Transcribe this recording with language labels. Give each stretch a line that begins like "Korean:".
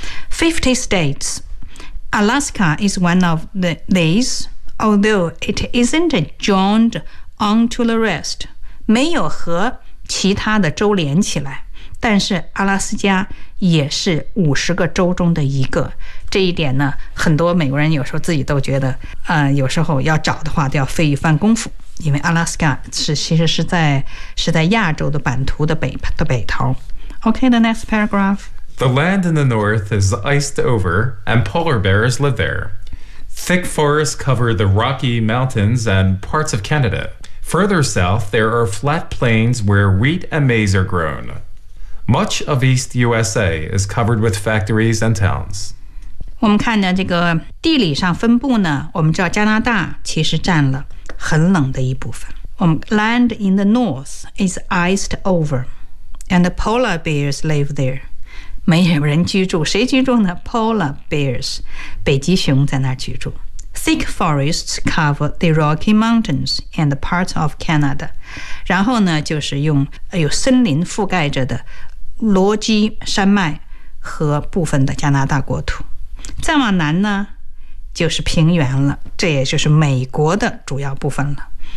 English: 50 states Alaska is one of these, although it isn't joined onto the rest,
Chinese: 没有和其他的州连起来，但是阿拉斯加也是50个州中的一个。这一点呢，很多美国人有时候自己都觉得有时候要找的话都要费一番功夫，因为阿拉斯加其实是在亚洲的版图的北头。
English: OK, the next paragraph. The land in the north is iced over and polar bears live there. Thick forests cover the Rocky Mountains and parts of Canada. Further south, there are flat plains where wheat and maize are grown. Much of East USA is covered with factories and towns.
Chinese: 我们看到这个地理上分布呢，我们知道加拿大其实占了很冷的一部分。
English: 我们 land in the north is iced over, and the polar bears live there.
Chinese: 没有人居住，谁居住呢 ？Polar bears, 北极熊在那儿居住。
English: Thick forests cover the Rocky Mountains and the parts of Canada.
Chinese: 然后呢，就是用有森林覆盖着的罗基山脉和部分的加拿大国土。再往南呢就是平原了，这也就是美国的主要部分了。